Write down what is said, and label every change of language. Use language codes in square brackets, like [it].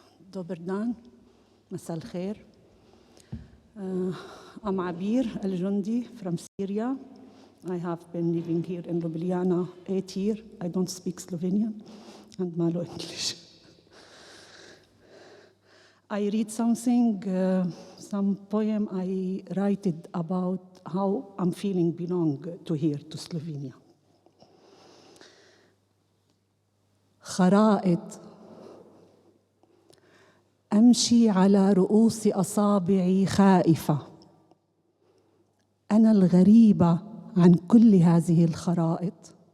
[sl] Dober dan, [ar] مساء الخير. [en] I'm Abir al-Jondi from Syria. I have been living here in Ljubljana 8 years. I don't speak Slovenian and malo English. I read something, some poem I write it about how I'm feeling belong to here, to Slovenia. [ar] خرائط أمشي على رؤوس أصابعي خائفة. أنا الغريبة عن كل هذه الخرائط.